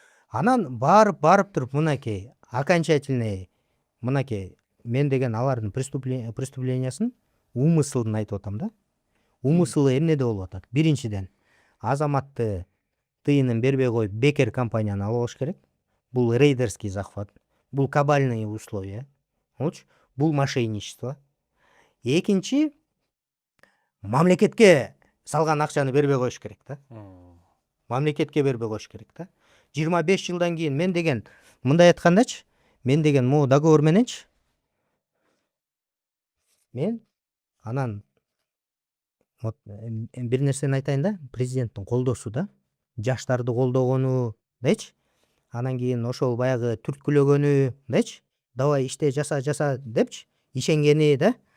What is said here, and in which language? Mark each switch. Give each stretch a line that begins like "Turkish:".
Kyrgyz: Анан барып туруп мынакей окончательный, мынакей мен деген алардын преступлениясын умысылын айтып атам да. Умысылы эмнеде болуп атат? Биринчиден, Азаматты тыйынын бербей коюп бекер компанияны алып алыш керек.
Russian: Бул рейдерский захват,
Kyrgyz: бул
Russian: кабальные условия, бул мошенничество.
Kyrgyz: Экинчи, мамлекетке салган акчаны бербей коюш керек да. Мамлекетке бербей коюш керек да. 25 жылдан кийин мен деген мындай айткандачы, мен деген могу договор мененчи мен анан бир нерсени айтайын да, президенттин колдоосу да, жаштарды колдогону дечи, анан кийин ошол баягы түрткүлөгөнү дечи, давай иште жаса депчи, ишенгени да.